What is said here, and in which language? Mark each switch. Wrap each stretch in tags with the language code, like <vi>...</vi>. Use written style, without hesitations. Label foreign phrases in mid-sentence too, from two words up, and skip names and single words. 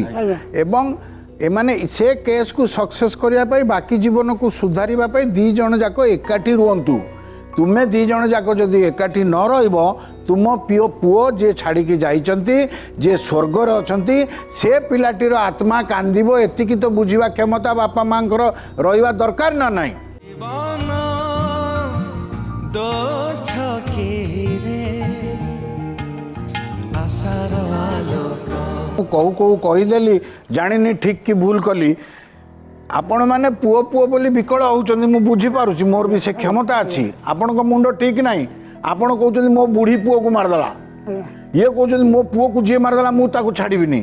<or>ଏବଂ ଏମାନେ ସେ କେସ୍କୁ ସକ୍ସେସ୍ କରିବା ପାଇଁ ବାକି ଜୀବନକୁ ସୁଧାରିବା ପାଇଁ 2 ଜଣ ଯାକ ଏକାଠି ରୁହନ୍ତୁ। ତୁମେ 2 ଜଣ ଯାକ ଯଦି ଏକାଠି ନ ରହିବ, ତୁମ ପୁଅ ଯିଏ ଛାଡ଼ିକି ଯାଇଛନ୍ତି, ଯିଏ ସ୍ୱର୍ଗରେ ଅଛନ୍ତି, ସେ ପିଲାଟିର ଆତ୍ମା କାନ୍ଦିବ। ଏତିକି ତ ବୁଝିବା କ୍ଷମତା ବାପା ମାଆଙ୍କର ରହିବା ଦରକାର ନା ନାହିଁ? ଜୀବନ ଦୋ ଛକରେ ଆଶାର ଆଲୋକ ମୁଁ କହୁ କହିଦେଲି, ଜାଣିନି ଠିକ୍ କି ଭୁଲ କଲି। ଆପଣମାନେ ପୁଅ ପୁଅ ବୋଲି ବିକଳ ହେଉଛନ୍ତି, ମୁଁ ବୁଝିପାରୁଛି, ମୋର ବି ସେ କ୍ଷମତା ଅଛି। ଆପଣଙ୍କ ମୁଣ୍ଡ ଠିକ୍ ନାହିଁ। ଆପଣ କହୁଛନ୍ତି ମୋ ବୁଢ଼ୀ ପୁଅକୁ ମାରିଦେଲା, ଇଏ କହୁଛନ୍ତି ମୋ ପୁଅକୁ ଯିଏ ମାରିଦେଲା ମୁଁ ତାକୁ ଛାଡ଼ିବିନି।</or>